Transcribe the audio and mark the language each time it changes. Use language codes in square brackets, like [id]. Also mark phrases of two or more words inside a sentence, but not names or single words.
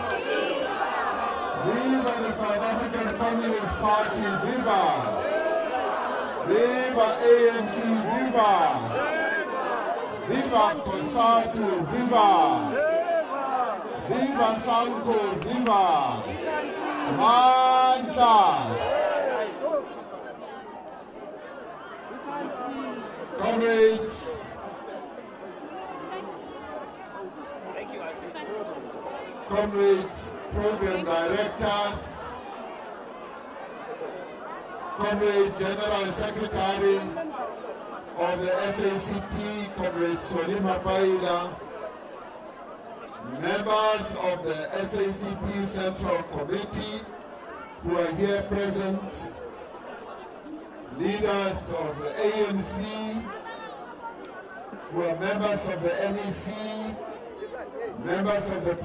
[en] Viva the South African Communist Party, viva! Viva ANC, viva! Viva Soweto, viva! Viva Sanco, viva! Manta! Comrades, comrades, program directors, comrade general secretary of the SACP, comrade Solly Mapaila, members of the SACP Central Committee who are here present, leaders of the ANC, who are members of the NEC, members of the